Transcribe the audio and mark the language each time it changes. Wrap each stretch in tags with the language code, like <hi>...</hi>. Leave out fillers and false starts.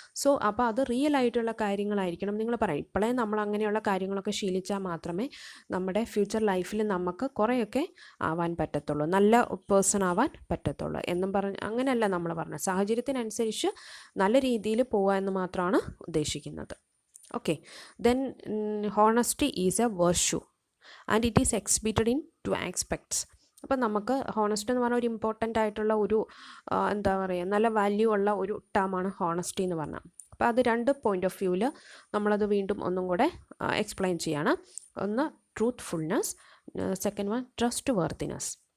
<ml>So അപ്പോൾ അത് real ആയിട്ടുള്ള കാര്യങ്ങളായിരിക്കണം നിങ്ങൾ പറയും. ഇപ്പോഴേ നമ്മൾ അങ്ങനെയുള്ള കാര്യങ്ങളൊക്കെ ശീലിച്ചാൽ മാത്രമേ നമ്മുടെ ഫ്യൂച്ചർ ലൈഫിൽ നമുക്ക് കുറേയൊക്കെ ആവാൻ പറ്റത്തുള്ളൂ, നല്ല പേഴ്സൺ ആവാൻ പറ്റത്തുള്ളൂ എന്നും പറഞ്ഞ് അങ്ങനെയല്ല നമ്മൾ പറഞ്ഞത്. സാഹചര്യത്തിനനുസരിച്ച് നല്ല രീതിയിൽ പോവുക എന്ന് മാത്രമാണ് ഉദ്ദേശിക്കുന്നത്.</ml> <en>Okay, then honesty is a virtue and it is exhibited in 2 aspects.</en> <ml>അപ്പം നമുക്ക് ഹോണസ്റ്റ് എന്ന് പറഞ്ഞാൽ ഒരു ഇമ്പോർട്ടൻ്റ് ആയിട്ടുള്ള ഒരു എന്താ പറയുക നല്ല വാല്യൂ ഉള്ള ഒരു ടേമാണ് ഹോണസ്റ്റി എന്ന് പറഞ്ഞാൽ. അപ്പോൾ അത് 2 പോയിൻ്റ് ഓഫ് വ്യൂവിൽ നമ്മളത് വീണ്ടും ഒന്നും കൂടെ എക്സ്പ്ലെയിൻ ചെയ്യാണ്. ഒന്ന് truthfulness, second one trust worthiness.</ml>